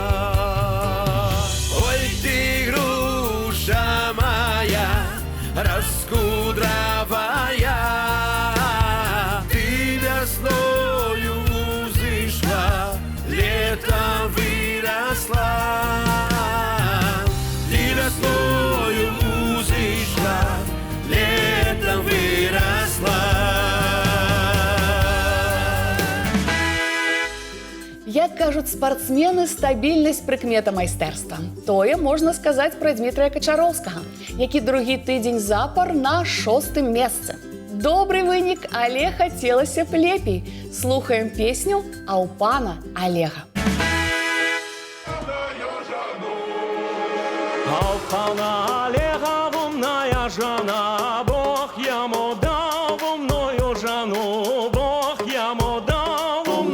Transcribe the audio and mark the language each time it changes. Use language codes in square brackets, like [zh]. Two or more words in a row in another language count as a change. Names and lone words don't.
[ru] Ой, ты груша моя, раскудровая, весною узышла, летом выросла. Ты весною узышла, летом выросла. [be] Як кажуць спартсмены, стабільнасць прыкмета майстэрства. Тое можна сказаць пра Дмітрыя Качароўскага, які другі тыдзень запар на 6-м месцы. Добрый вынік, але хацелася б лепей. Слухаем песню «А ў пана Олега». [ru] А у пана Олега умная жена, Бог ему дал умную жену, Бог ему дал